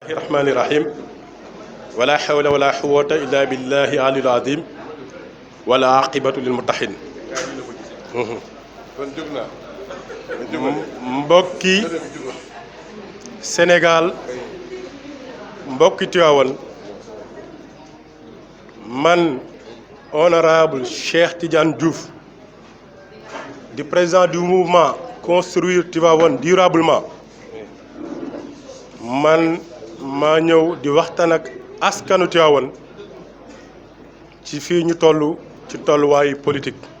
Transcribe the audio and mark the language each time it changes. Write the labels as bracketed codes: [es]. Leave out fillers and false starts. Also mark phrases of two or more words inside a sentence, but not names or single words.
[ar] الرحمن الرحيم ولا حول ولا قوة إلا بالله العلي العظيم ولا عاقبة للمتقين [wo] mbokki Sénégal mbokki Tivaouane man honorable Cheikh Tidiane Diouf di [fr] président du mouvement [wo] Construire Tivaouane durablement man maa ñëw di waxtaan ak askanu Tivaouane ci fii ñu toll ci tolluwaayu politique